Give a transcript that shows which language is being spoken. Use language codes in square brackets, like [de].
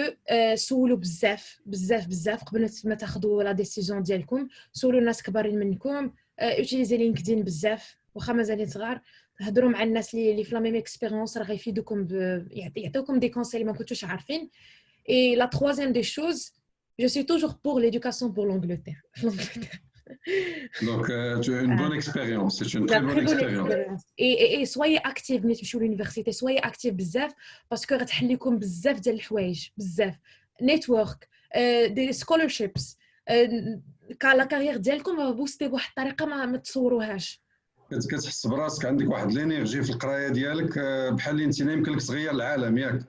[ar] 2 سولوا بزاف قبل ما تاخذوا لا ديسيزيون ديالكم سولوا الناس كبارين منكم اوتيليزي لينكدين بزاف واخا مازالين صغار هضروا مع الناس اللي في لا ميم اكسبيريونس راه غيفيدوكم يعطيوكم دي كونساي ما كنتوش عارفين اي لا troisième des choses [fr] je suis toujours pour l'éducation pour l'Angleterre. Donc, tu as une bonne expérience, c'est une très bonne expérience. Et soyez actifs [ar] ملي تمشيو للونيفرسيتي [fr] soyez actifs [ar] بزاف باسكو غتحل لكم بزاف ديال الحوايج بزاف نيتورك دي scholarships لا كارير ديالكم بوستي بواحد الطريقه ما تصوروهاش كتحس براسك عندك واحد لينيرجي في القرايه ديالك بحال اللي انت يمكن لك تغير العالم ياك